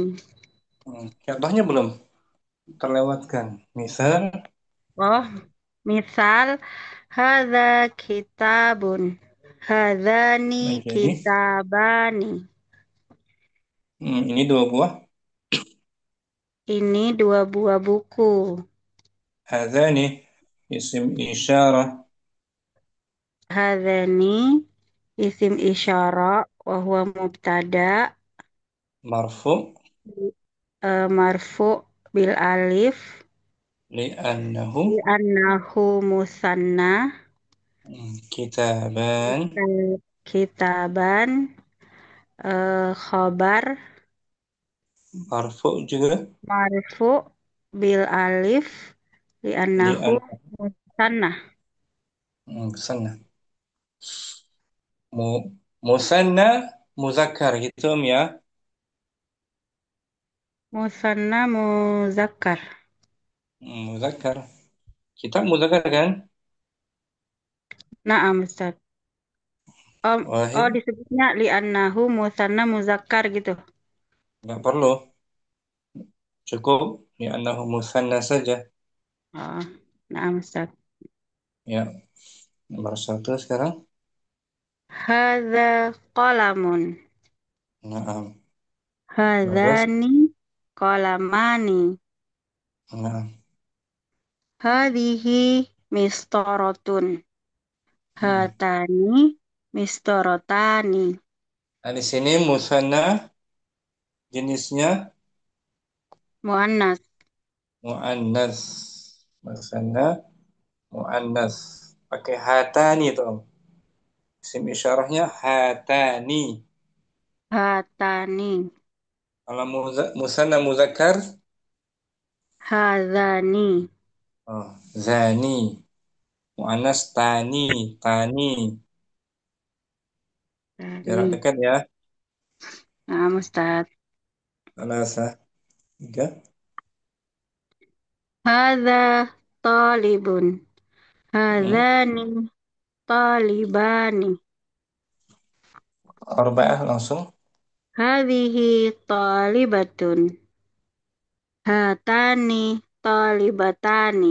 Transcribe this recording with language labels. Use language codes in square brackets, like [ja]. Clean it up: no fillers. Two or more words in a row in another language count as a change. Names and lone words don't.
[id] contohnya belum terlewatkan. Misal Oh, misal [ar] هذا كتابٌ. [id] Hadzani menjadi kitabani. ini dua buah. Ini dua buah buku. [ar] هذان اسم إشارة هذان اسم إشارة وهو مبتدأ marfu مرفوع بالألف li'annahu لأنه مثنى kitaban كتابان خبر [id] marfu juga [ar] مرفوع بالألف لأنه li'an musanna [id] sana mu [ar] مثنى مذكر [id] gitu Om ya. [ar] مثنى مذكر. [id] Muzakkar. Kita muzakkar kan? Naam Ustaz. Oh Wahid disebutnya [ar] لأنه مثنى مذكر [id] gitu. nggak perlu. Cukup [ar] لأنه مثنى [id] saja. Oh, naam Ustaz. Ya, nomor satu sekarang. [ar] هذا قلمٌ. [id] Nah, 12. [ar] هذان قلمان. [id] Nah, [ar] هذه مسطرةٌ. hmm. هاتان مسطرتان. [id] Nah, di sini musanna jenisnya Muannas. [ar] مؤنث. مثنى مؤنث. [id] Pakai hatani itu, Om. Isim isyarahnya hatani. Hatani. Kalau musanna muzakkar, Hadzani. oh, zani. Muannas tani, tani. Jarak Tani. dekat ya. Nah, Ustaz. Alasa. Tiga. [ar] هذا طالبٌ. Hmm. هذان طالبان. [id] Arba'ah langsung. [ar] هذه طالبةٌ. هاتان طالبتان.